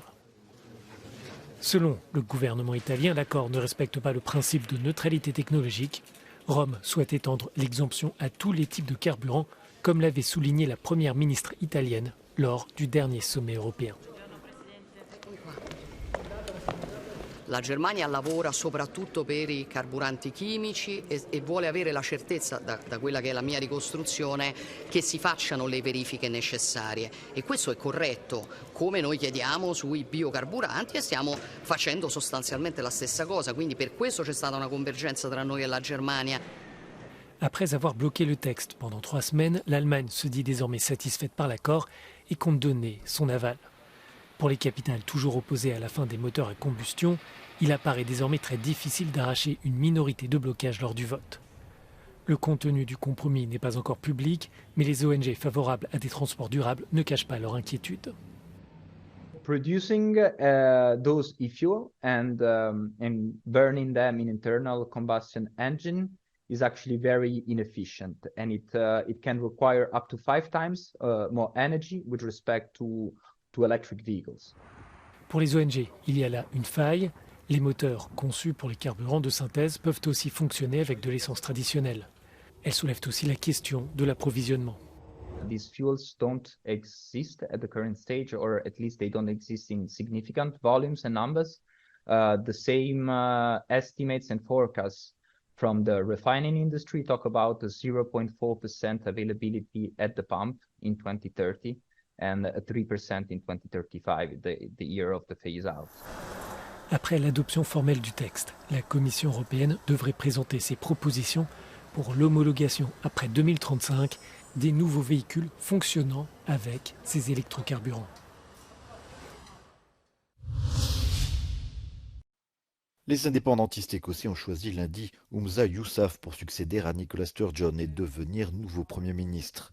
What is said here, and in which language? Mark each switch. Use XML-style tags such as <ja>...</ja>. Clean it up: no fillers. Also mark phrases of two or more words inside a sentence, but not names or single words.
<fr>Selon le gouvernement italien, l'accord ne respecte pas le principe de neutralité technologique. Rome souhaite étendre l'exemption à tous les types de carburants, comme l'avait souligné la première ministre italienne lors du dernier sommet européen.</fr> <it>La Germania lavora soprattutto per i carburanti chimici e vuole avere la certezza, da quella che è la mia ricostruzione, che si facciano le verifiche necessarie. E questo è corretto, come noi chiediamo sui biocarburanti, e stiamo facendo sostanzialmente la stessa cosa. Quindi per questo c'è stata una convergenza tra noi e la Germania.</it> <fr>Après avoir bloqué le texte pendant 3 semaines, l'Allemagne se dit désormais satisfaite par l'accord et compte donner son aval. Pour les capitales toujours opposées à la fin des moteurs à combustion, il apparaît désormais très difficile d'arracher une minorité de blocage lors du vote. Le contenu du compromis n'est pas encore public, mais les ONG favorables à des transports durables ne cachent pas leur inquiétude.</fr> <en>Producing those e-fuel and burning them in internal combustion engine is actually very inefficient, and it can require up to 5 times more energy with respect to electric vehicles.</en> <fr>Pour les ONG, il y a là une faille. Les moteurs conçus pour les carburants de synthèse peuvent aussi fonctionner avec de l'essence traditionnelle. Elles soulèvent aussi la question de l'approvisionnement.</fr> <en>These fuels don't exist at the current stage, or at least they don't exist in significant volumes and numbers. The same estimates and forecasts from the refining industry talk about a 0.4% availability at the pump in 2030. And a 3% in 2035, the year of the phase-out.</en> <fr>Après l'adoption formelle du texte, la Commission européenne devrait présenter ses propositions pour l'homologation après 2035 des nouveaux véhicules fonctionnant avec ces électrocarburants. Les indépendantistes écossais ont choisi lundi Humza Yousaf pour succéder à Nicola Sturgeon et devenir nouveau Premier ministre.</fr>